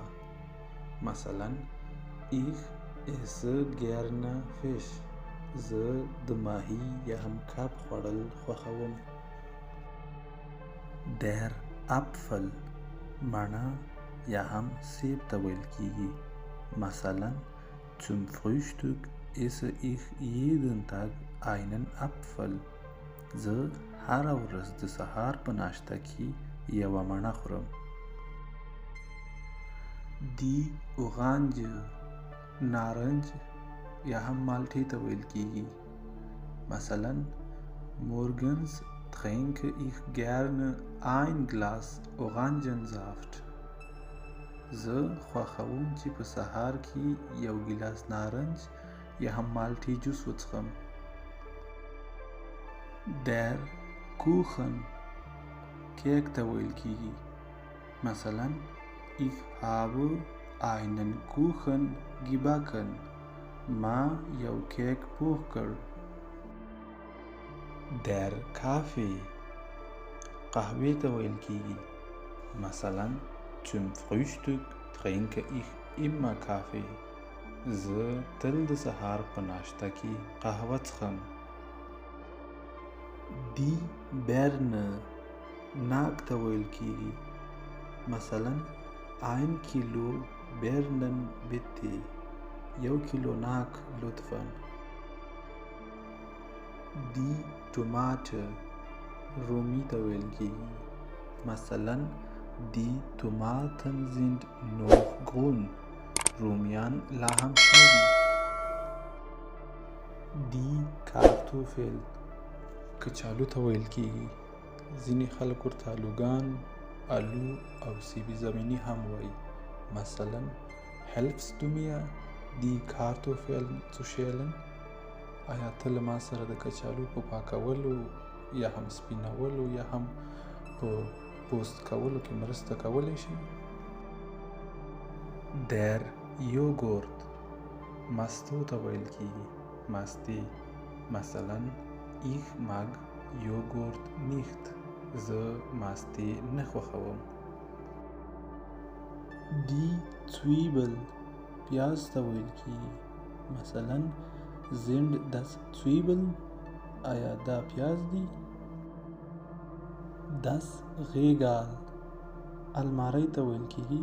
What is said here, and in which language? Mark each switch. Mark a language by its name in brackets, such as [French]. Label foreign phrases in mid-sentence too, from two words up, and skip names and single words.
[German] مثلا Ich esse gerne Fisch. [Pashto] زه د ماهی یا هم کب خوړل خوښوم. [German] Der Apfel [Pashto] مڼه یا هم سیب ته ویل کیږي. [German] مثلا zum Frühstück esse ich jeden Tag einen Apfel. [Pashto] زه هره ورځ د سهار په ناشته کې یوه مڼه خورم. [German] Die Orange [Pashto] نارنج یا هم مالټې ته ویل کیږي. [German] مثلا morgens trinke ich gerne ein Glas Orangensaft. [Pashto] زه خوښوم چې په سهار کې یو ګیلاس نارنج یا هم مالټې جوس وڅښم. [German] Der Kuchen [Pashto] کیک ته ویل کیږي. [German] مثلا ich habe einen Kuchen gebacken. [Pashto] ما یو کیک پوخ کړ. [German] Der Kaffee [Pashto] قهوې ته ویل کیږي. [German] مثلا zum Frühstück trinke ich immer Kaffee. [Pashto] زه تل د سهار په ناشته کې قهوه څښم. [German] Die Birne [Pashto] ناک ته ویل کیږي. [German] مثلا 1 Kilo Birnen bitte. [Pashto] 1 کیلو ناک لطفاً. [German] Die Tomate [Pashto] رومی ته ویل کیږي. [German] مثلا Die Tomaten sind noch grün. [Pashto] رومیان لا هم شنه دي. [German] Die Kartoffel [Pashto] کچالو ته ویل کیږي. ځینې خلک ورته الوګان، الو او سیبی زمینی هم وایي. [German] مثلا helfst du mir die Kartoffeln zu schälen؟ [Pashto] آیا ته له ما سره د کچالو په پاکولو یا هم سپینولو یا هم په پوست کولو کې مرسته کولی شي؟ [German] Der Joghurt [Pashto] مستو ته ویل کیږي. مستې مثلا [German] ich mag Joghurt nicht. [Pashto] زه مستې نه خوښوم. [German] Die Zwiebel [Pashto] پیاز ته ویل کیږي. [German] مثلا sind das Zwiebeln؟ [Pashto] آیا دا پیاز دي؟ [German] Das Regal [Pashto] الماری ته ویل کیږي.